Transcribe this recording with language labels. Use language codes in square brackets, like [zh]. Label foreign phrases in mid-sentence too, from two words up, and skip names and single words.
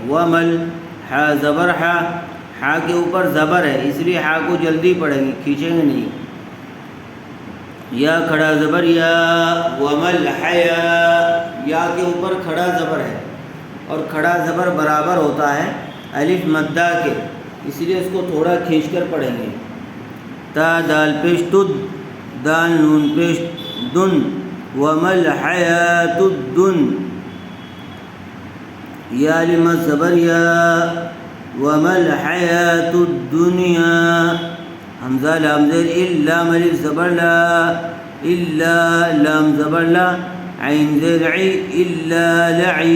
[ur] ومل حا زبر حا، حا کے اوپر زبر ہے، اس لیے حا کو جلدی پڑھیں گے، کھینچیں گے نہیں۔ یا کھڑا زبر یا، [ar] ومل حیا، [ur] یا کے اوپر کھڑا زبر ہے، اور کھڑا زبر برابر ہوتا ہے الف مدہ کے، اس لیے اس کو تھوڑا کھینچ کر پڑھیں گے۔ تا دال پیش تد، دال نون پیش دن، [ar] ومل حیات الدن۔ [ur] یا لم زبر یا، [ar] ومل حیات الدنیا۔ [ur] حمزہ لام زیر ال، لام الف زبر لا، الا لام زبر لا، عین زیر عی، الا لعی۔